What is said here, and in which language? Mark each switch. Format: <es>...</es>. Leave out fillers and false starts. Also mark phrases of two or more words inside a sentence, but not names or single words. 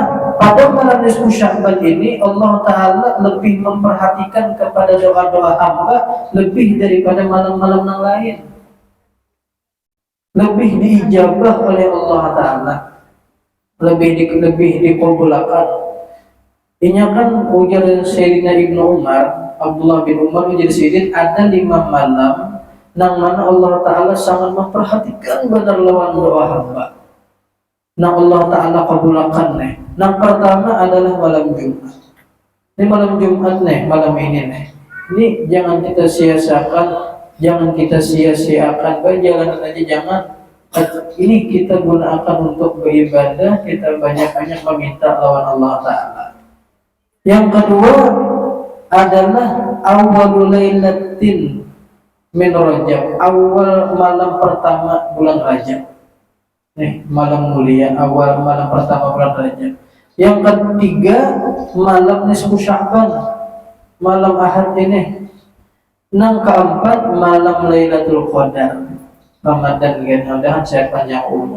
<id>Pada malam nisfu Sya'ban ini Allah Ta'ala lebih memperhatikan kepada doa-doa hamba lebih daripada malam-malam yang lain. Lebih diijabah oleh Allah Ta'ala, lebih dikabulkan.</id> <bjn>Ini kan ujar Sayyidina Ibnu Umar, Abdullah bin Umar menjadi Sayyidin, ada 5 malam nang mana Allah Ta'ala sangat memperhatikan benar lawan doa hamba.</bjn> <id>Nah Allah Ta'ala kabulkan nih. Yang pertama adalah malam Jumat. Ini malam Jumat nih, malam ini nih. Ini jangan kita sia-siakan, jangan kita sia-siakan, jangan aja jangan.</id> <bjn>Ini kita gunakan untuk beribadah, kita banyak-banyak meminta lawan Allah Ta'ala.</bjn> <id>Yang kedua adalah</id> <ar>أول ليلة من رجب,</ar> <id>awal malam pertama bulan Rajab. Nih, malam mulia, awal malam pertama bulan Rajab. Yang ketiga, malam nisfu Sya'ban, malam Ahad ini. Yang keempat, malam Lailatul Qadar, Ramadan mudah-mudahan saya panjang umur.</id>